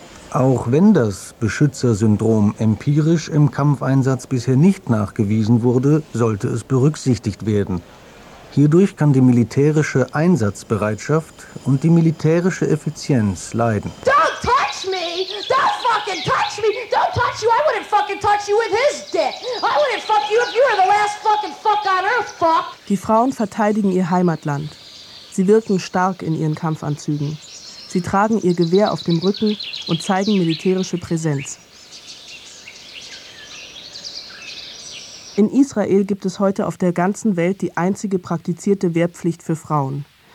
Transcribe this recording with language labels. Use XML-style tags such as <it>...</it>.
<de>Auch wenn das Beschützersyndrom empirisch im Kampfeinsatz bisher nicht nachgewiesen wurde, sollte es berücksichtigt werden. Hierdurch kann die militärische Einsatzbereitschaft und die militärische Effizienz leiden.</de> <en>Don't touch me! Don't fucking touch me! Don't touch you! I wouldn't fucking touch you with his dick! I wouldn't fuck you if you were the last fucking fuck on earth, fuck!</en> <de>Die Frauen verteidigen ihr Heimatland. Sie wirken stark in ihren Kampfanzügen. Sie tragen ihr Gewehr auf dem Rücken und zeigen militärische Präsenz. In Israel gibt es heute auf der ganzen Welt die einzige praktizierte Wehrpflicht für Frauen.</de>